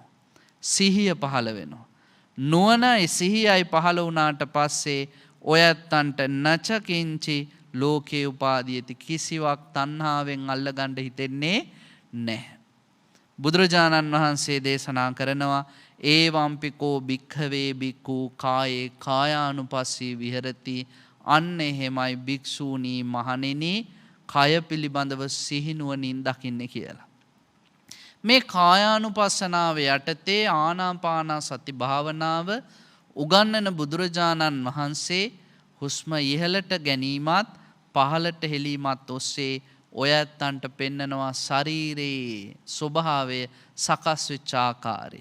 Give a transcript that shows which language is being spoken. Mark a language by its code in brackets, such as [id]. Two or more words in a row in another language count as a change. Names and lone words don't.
[si] සිහිය පහළ වෙනවා. නුවණයි සිහියයි පහළ වුණාට පස්සේ ඔයත්තන්ට [pi] නචකින්චි ලෝකේ උපාදීයති [si] කිසිවක් තණ්හාවෙන් අල්ලගන්න හිතෙන්නේ නැහැ. බුදුරජාණන් වහන්සේ දේශනා කරනවා [pi] ඒවම්පිකෝ භික්ඛවේ භික්ඛු කායේ කායානුපස්සී විහෙරති. [si] අන්න එහෙමයි භික්ෂූනී මහණෙනි කය පිළිබඳව සිහිනුවණින් දකින්නේ කියලා. මේ කායානුපස්සනාව යටතේ ආනාපාන සති භාවනාව උගන්වන බුදුරජාණන් වහන්සේ හුස්ම ඉහළට ගැනීමත් පහළට හෙලීමත් ඔස්සේ ඔයත්තන්ට පෙන්නනවා ශරීරයේ ස්වභාවය සකස් වෙච්ච ආකාරය.